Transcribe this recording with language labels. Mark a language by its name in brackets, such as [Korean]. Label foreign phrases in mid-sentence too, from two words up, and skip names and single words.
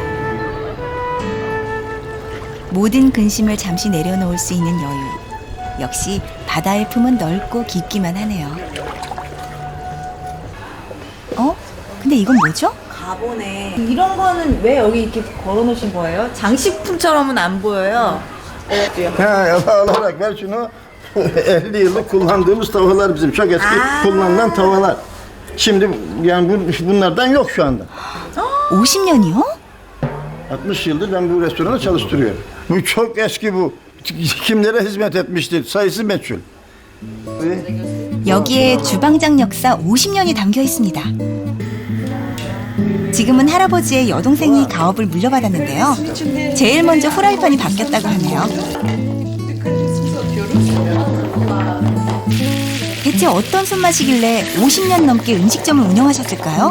[Korean] 모든 근심을 잠시 내려놓을 수 있는 여유. 역시 바다의 품은 넓고 깊기만 하네요. 근데 이건 뭐죠? 가보네. 이런 거는 왜 여기 이렇게 걸어놓으신 거예요? 장식품처럼은 안 보여요. [Turkish] olarak ver şunu. 50 yıllık kullandığımız tavalar bizim. Çok eski kullanılan tavalar. Şimdi yani bunlardan yok şu anda. [Korean] 50년이요? [Turkish] 60 yıldır ben bu restoranda çalıştırıyorum. Bu çok eski bu. Kimlere hizmet etmiştir? Sayısı meçhul. [Korean] 여기에 주방장 역사 50년이 담겨 있습니다. 지금은 할아버지의 여동생이 가업을 물려받았는데요. 제일 먼저 후라이팬이 바뀌었다고 하네요. 대체 어떤 손맛이길래 50년 넘게 음식점을 운영하셨을까요?